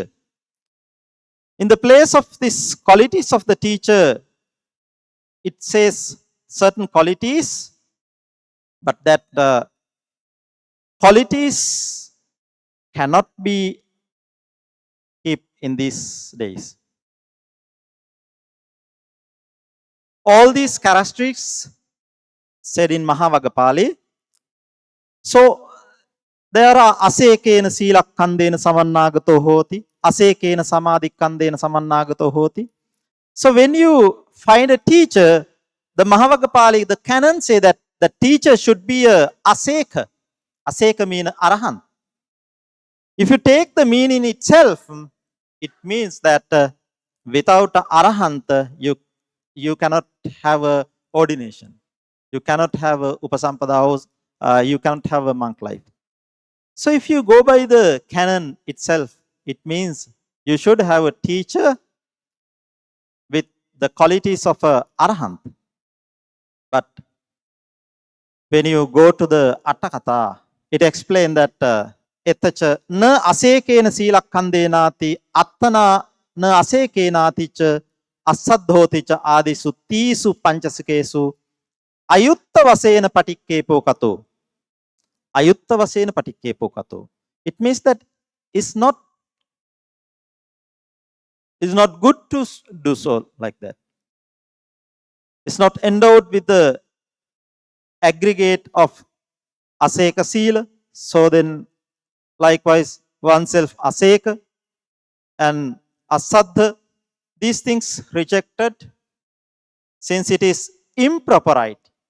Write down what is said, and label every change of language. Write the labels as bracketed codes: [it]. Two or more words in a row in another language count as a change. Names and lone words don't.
[en] In the place of these qualities of the teacher, it says certain qualities, but that qualities cannot be kept in these days. All these characteristics said in Mahavagapali. So there are [pi] asekena silakkandena samannagato hoti, asekena samadhikkandena samannagato hoti. [en] So when you find a teacher, the Mahavagapali, the canon say that the teacher should be a aseka. Aseka means arahant. If you take the meaning itself, it means that without arahant, you cannot have a ordination. You cannot have a upasampada, you cannot have a monk life. So if you go by the canon itself, it means you should have a teacher with the qualities of a arahant. But when you go to the Attakatha, it explains that [pi] etacha na asekena silakkandeenati attana न असेकेनाति च असद्धोति च आदिषु तीसु पंचसकेषु अयुक्तवसेन पटिक्केपो कतो. Ayuttavasena patikkepo kato. [en] It means that it's not good to do so like that. It's not endowed with the aggregate of aseka sila. So then likewise oneself aseka and asaddha, these things rejected since it is improperite.